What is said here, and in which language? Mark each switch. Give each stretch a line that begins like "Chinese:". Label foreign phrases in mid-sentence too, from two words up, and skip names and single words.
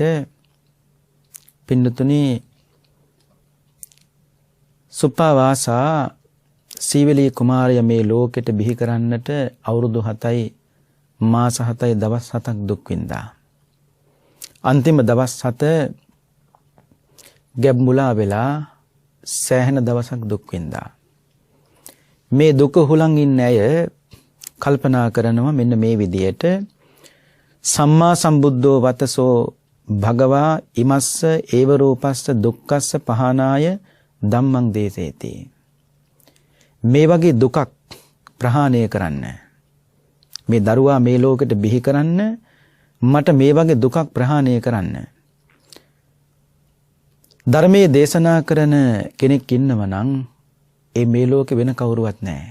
Sinhala: පින්නතුනි, සුප්පාවාසා සීවලී කුමාරයා මේ ලෝකෙට බිහි කරන්නට අවුරුදු 7යි මාස 7යි දවස් 7ක් දුක් විඳා. අන්තිම දවස් 7 ගැබ් මුලා වෙලා සෑහෙන දවසක් දුක් විඳා. මේ දුක හුලං ඉන්න අය කල්පනා කරනවා මෙන්න මේ විදියට
Pali: සම්මා සම්බුද්ධෝ වතසෝ භගවා ඉමස්ස ඒව රූපස්ස දුක්ඛස්ස පහනාය ධම්මං දේසේති.
Sinhala: මේ වගේ දුකක් ප්‍රහාණය කරන්න, මේ දරුවා මේ ලෝකෙට බිහි කරන්න, මට මේ වගේ දුකක් ප්‍රහාණය කරන්න ධර්මයේ දේශනා කරන කෙනෙක් ඉන්නව නම් ඒ මේ ලෝකේ වෙන කවුරුවත් නැහැ.